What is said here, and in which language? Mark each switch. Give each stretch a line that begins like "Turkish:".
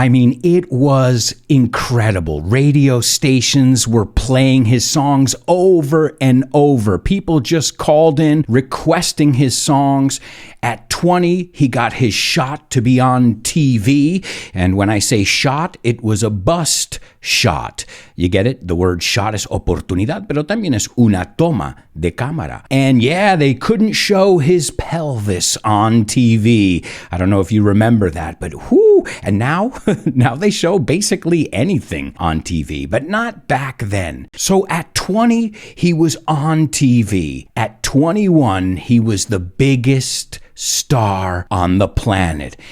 English: I mean, it was incredible. Radio stations were playing his songs over and over. People just called in requesting his songs. At 20, he got his shot to be on TV. And when I say shot, it was a bust shot. You get it? The word shot is
Spanish: oportunidad, pero también es una toma de cámara.
English: And yeah, they couldn't show his pelvis on TV. I don't know if you remember that, but whoo! And now, now they show basically anything on TV, but not back then. So at 20, he was on TV. At 21, he was the biggest star on the planet.